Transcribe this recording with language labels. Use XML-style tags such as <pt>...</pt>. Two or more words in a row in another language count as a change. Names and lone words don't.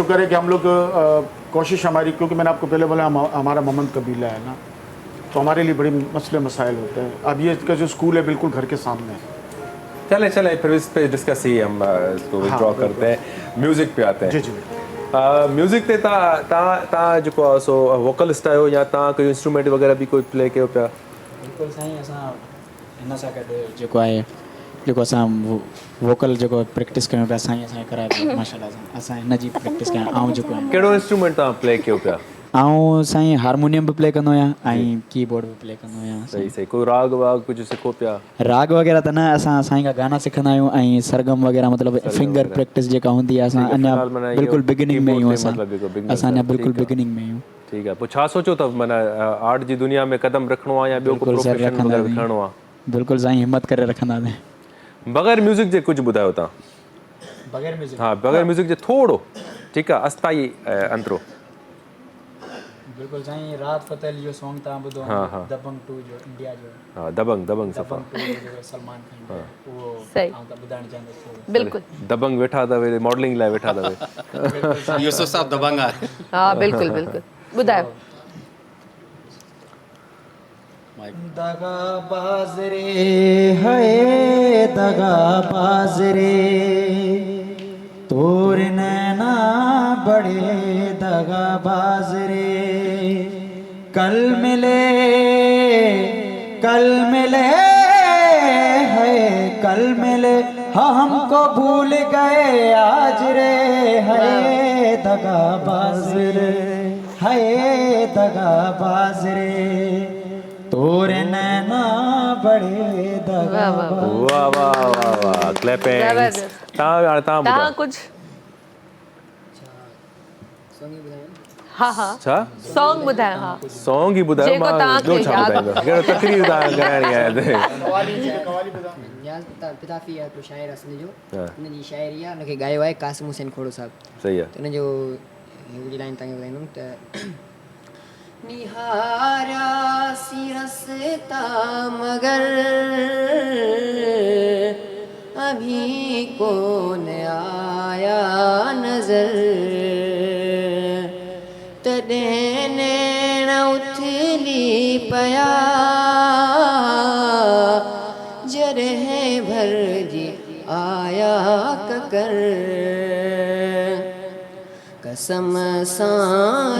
<hi>शुक्र है कि हम लोग कोशिश हमारी, क्योंकि मैंने आपको पहले बोला हमारा मोहम्मद कबीला है ना, तो हमारे लिए बड़े मसले मसाइल होते हैं। अब ये इसका जो स्कूल है बिल्कुल घर के सामने है। चले फिर इस पे डिस्कस ही हम इसको विड्रॉ करते हैं, म्यूजिक पे आते हैं। जी जी।</hi> <sd>म्यूजिक ते ता जो सो वोकलिस्ट आयो या ता कोई इंस्ट्रूमेंट वगैरह भी कोई प्ले कयो पिया? बिल्कुल साईं, असां हिन सां गॾु जेको आहे, जेको असां वोकल जेको प्रैक्टिस कयूं पिया, साईं असांखे कराए पियो माशाल्लाह सां। असां हिन जी प्रैक्टिस कयूं। ऐं जेको आहे, कहिड़ो इंस्ट्रूमेंट तव्हां प्ले कयो पिया? ऐं साईं हारमोनियम बि प्ले कंदो आहियां ऐं कीबोर्ड बि प्ले कंदो आहियां। सही कोई राग वाग कुझु सिखो पिया? राग वग़ैरह त न, असां साईं खां गाना सिखंदा आहियूं ऐं सरगम वग़ैरह, मतिलबु</sd> <en>finger practice</en> <sd>जेका हूंदी आहे, असां अञा बिल्कुलु बिगिनिंग में आहियूं। असां अञा बिल्कुलु बिगिनिंग में आहियूं। ठीक है। पोइ छा सोचो अथव, माना आर्ट जी दुनिया में कदम रखणो आहे या ॿियो को प्रोफेशन वग़ैरह खणणो आहे? बिल्कुलु साईं, हिम्मत करे रखंदासीं। बग़ैर म्यूज़िक जे कुझु ॿुधायो तव्हां? बग़ैर म्यूज़िक? हाँ, बग़ैर म्यूज़िक जे थोरो, ठीकु आहे, अस्थाई अंतरो। बिल्कुल साईं, राहत फ़तेह अली जो सॉन्ग तव्हां ॿुधो, दबंग 2 जो, इंडिया जो। हाँ, दबंग सफ़ा, दबंग 2 जो सलमान खान जो, उहो सही आउं त ॿुधाइणु चाहींदुसि। बिल्कुल दबंग वेठा अथव, मॉडलिंग लाइ वेठा अथव। यूसुफ साहब दबंग आहे। हाँ, बिल्कुल ॿुधायो।</sd> <hi>दगाबाज रे है दगाबाज रे, तोर नैना बड़े दगाबाज रे, कल मिले है, कल मिले हाँ हमको भूल गए आज रे, है दगाबाज रे, है दगाबाज रे, तोरे नैना बड़े दगाबाज। वाह वाह वाह वाह, क्लैपिंग। जबरदस्त।</hi> <sd>तव्हां तव्हां कुछ हाँ छा सॉन्ग ॿुधायो? हाँ, सॉन्ग ही ॿुधायो, जेको मां तव्हांखे ॿियो छा यादि ॿुधाईंदो? कहिड़ो तकरीर तव्हां कराइणी आहे? पिताफ़ी आहे हिकिड़ो शाइर असली जो, हा। हुनजी शाइरी आहे, हुनखे ॻायो आहे कासिम हुसैन खोड़ो साहब। सही आहे। त हुनजो हिकिड़ी लाइन तव्हांखे ॿुधाईंदुमि त निहारियासी रस्ता</sd> <hi>मगर अभी कौन आया नज़र,</hi> <sd>तॾहिं नैण उथली पिया जॾहिं भरजी आया ककर, कसम सां</sd>